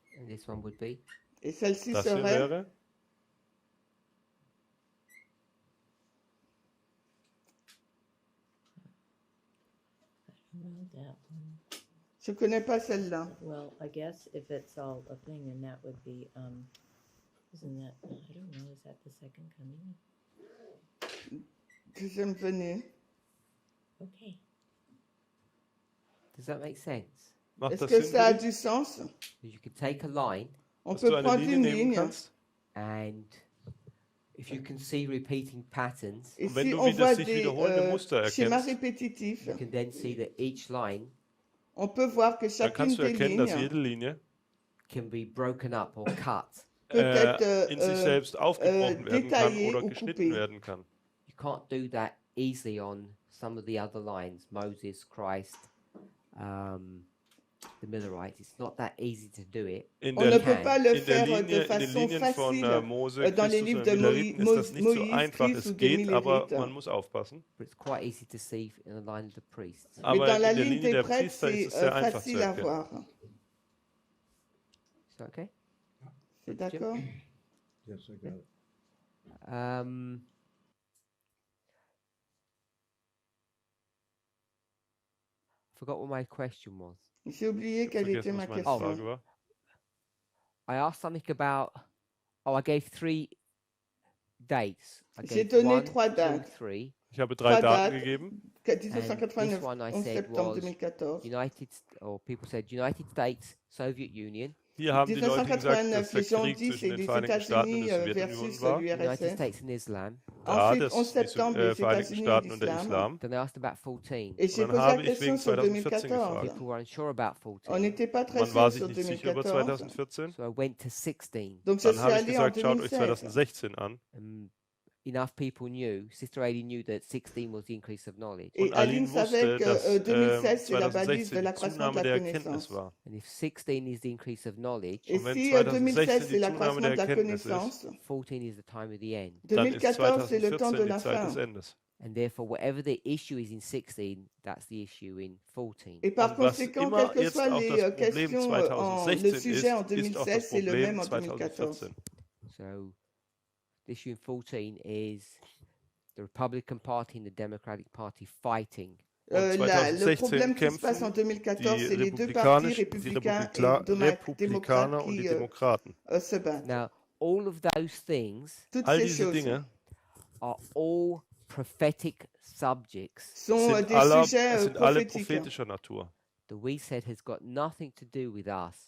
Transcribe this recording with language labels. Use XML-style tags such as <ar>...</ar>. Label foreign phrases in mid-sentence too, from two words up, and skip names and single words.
<en>this one would be.</en> <fr>Et celle-ci</fr> <de>Das hier</de> <fr>serait</fr> <de>wäre,</de> <en>Well, that one.</en> <fr>Je connais pas celle-là.</fr> <en>Well, I guess if it's all a thing, then that would be, isn't that, I don't know, is that the second coming?</en> <fr>Deuxième venue.</fr> <en>Okay. Does that make sense?</en> <de>macht</de> <fr>Est-ce</fr> <de>das</de> <fr>que</fr> <de>Sinn</de> <fr>ça a</fr> <de>für dich? du</de> <fr>sens?</fr> <en>You can take a line</en> <fr>On</fr> <de>Dass</de> <fr>peut</fr> <de>du eine</de> <fr>prendre</fr> <de>Linie</de> <fr>une</fr> <de>nehmen</de> <fr>ligne.</fr> <de>kannst</de> <en>and if you can see repeating patterns,</en> <fr>Et</fr> <de>Und wenn</de> <fr>si</fr> <de>du</de> <fr>on</fr> <de>wieder</de> <fr>voit</fr> <de>sich</de> <fr>des</fr> <de>wiederholende Muster</de> <fr>schémas</fr> <de>erkennst,</de> <fr>répétitifs,</fr> <en>you can then see that each line</en> <fr>on peut voir que</fr> <de>dann</de> <fr>chacune</fr> <de>kannst du</de> <fr>des</fr> <de>erkennen, dass</de> <fr>lignes</fr> <de>jede Linie</de> <en>can be broken up or cut.</en> <fr>peut être</fr> <de>in sich selbst aufgebrochen werden kann</de> <fr>détaillée</fr> <de>oder</de> <fr>ou</fr> <de>geschnitten</de> <fr>coupée.</fr> <de>werden kann.</de> <en>You can't do that easily on some of the other lines, Moses, Christ, the Millerites. It's not that easy to do it.</en> <de>In</de> <fr>On ne</fr> <de>der,</de> <fr>peut pas le</fr> <de>in der</de> <fr>faire</fr> <de>Linie,</de> <fr>de</fr> <de>in den</de> <fr>façon</fr> <de>Linien von</de> <fr>facile</fr> <de>Mose,</de> <fr>dans les</fr> <de>Christus</de> <fr>livres</fr> <de>und</de> <fr>de</fr> <de>Milleriten ist das nicht so</de> <fr>Moïse,</fr> <de>einfach.</de> <fr>Christ ou</fr> <de>Es</de> <fr>de</fr> <de>geht, aber</de> <fr>Millerites.</fr> <de>man muss aufpassen.</de> <en>But it's quite easy to see in the line of the priests.</en> <fr>Mais</fr> <de>Aber</de> <fr>dans la</fr> <de>in der</de> <fr>ligne</fr> <de>Linie</de> <fr>des</fr> <de>der</de> <fr>prêtres,</fr> <de>Priester</de> <fr>c'est</fr> <de>ist es sehr einfach zu</de> <fr>facile à</fr> <de>erkennen.</de> <fr>voir.</fr> <en>Is that okay?</en> <fr>C'est d'accord?</fr> <en>Yes, I got it. Forgot what my question was.</en> <fr>J'ai oublié quelle était</fr> <de>Vergessen,</de> <fr>ma</fr> <de>was meine</de> <fr>question.</fr> <de>Frage war.</de> <en>I asked something about. Oh, I gave 3 dates. I</en> <fr>J'ai</fr> <en>gave</en> <fr>donné 1, 3 2,</fr> <en>dates. 3.</en> <de>Ich habe 3</de> <fr>Trois</fr> <de>Daten</de> <fr>dates.</fr> <de>gegeben. 1989,</de> <en>this one I 11 said</en> <fr>septembre</fr> <en>was 2014. Or people said United States, Soviet Union.</en> <de>Hier haben die Leute gesagt, dass 1989, der</de> <fr>les gens</fr> <de>Krieg</de> <fr>disent</fr> <de>zwischen</de> <fr>c'est</fr> <de>den</de> <fr>les</fr> <de>Vereinigten Staaten und</de> <fr>États-Unis</fr> <de>der Sowjetunion</de> <fr>versus</fr> <de>war.</de> <en>United</en> <fr>l'URSS.</fr> <en>States and Islam.</en> <de>Da</de> <fr>Ensuite, des 11 septembre,</fr> <de>die</de> <fr>les</fr> <de>Vereinigten</de> <fr>États-Unis et</fr> <de>Staaten und der</de> <fr>l'islam.</fr> <de>Islam.</de> <en>Then I asked about 14.</en> <fr>Et j'ai</fr> <de>Und</de> <fr>posé</fr> <de>dann</de> <fr>la</fr> <de>habe ich</de> <fr>question</fr> <de>wegen</de> <fr>sur 2014 2014.</fr> <de>gefragt.</de> <en>People were unsure about</en> <fr>On 14. n'était pas très</fr> <de>Man war</de> <fr>sûr</fr> <de>sich</de> <fr>sur</fr> <de>nicht sicher über 2014. 2014.</de> <en>So I went to 16.</en> <fr>Donc je</fr> <de>Dann</de> <fr>suis</fr> <de>habe ich</de> <fr>allée en</fr> <de>gesagt, schaut euch 2016. 2016 an.</de> <en>Enough people knew, Sister Aileen knew that 16 was the increase of knowledge.</en> <fr>Et</fr> <de>Und Aline Aline</de> <fr>savait</fr> <de>wusste, dass</de> <fr>que 2016, c'est la balise 2016 de</fr> <de>die</de> <fr>l'accroissement de</fr> <de>Zunahme</de> <fr>la</fr> <de>der Erkenntnis</de> <fr>connaissance.</fr> <de>war.</de> <en>And if 16 is the increase of knowledge,</en> <fr>Et</fr> <de>Und wenn</de> <fr>si 2016 2016, c'est</fr> <de>die</de> <fr>l'accroissement</fr> <de>Zunahme</de> <fr>de</fr> <de>der</de> <fr>la</fr> <de>Erkenntnis ist,</de> <fr>connaissance,</fr> <en>14 is the time of the end.</en> <de>dann ist 2014,</de> <fr>c'est le temps de 2014</fr> <de>die</de> <fr>la</fr> <de>Zeit des</de> <fr>fin.</fr> <de>Endes.</de> <en>And therefore, whatever the issue is in 16, that's the issue in 14.</en> <fr>Et par</fr> <de>Und was</de> <fr>conséquent,</fr> <de>immer</de> <fr>quelles que</fr> <de>jetzt</de> <fr>soient</fr> <de>auch</de> <fr>les</fr> <de>das Problem</de> <fr>questions, le 2016 sujet en</fr> <de>ist, ist auch das 2016,</de> <fr>c'est le</fr> <de>Problem</de> <fr>même en 2014. 2014.</fr> <en>So, the issue in 14 is the Republican Party and the Democratic Party fighting.</en> <de>Und</de> <fr>Le problème 2016 qui se passe en</fr> <de>kämpfen 2014, die</de> <fr>c'est les deux partis,</fr> <de>die</de> <fr>républicains et</fr> <de>Republikaner</de> <fr>démocrates,</fr> <de>und die</de> <fr>qui</fr> <de>Demokraten.</de> <fr>se battent.</fr> <en>Now, all of those things</en> <fr>Toutes</fr> <en>All</en> <fr>ces</fr> <de>diese</de> <fr>choses</fr> <de>Dinge</de> <en>are all prophetic subjects</en> <fr>sont</fr> <de>sind,</de> <fr>des sujets</fr> <de>sind alle</de> <fr>prophétiques.</fr> <de>prophetischer Natur.</de> <en>that we said has got nothing to do with us.</en>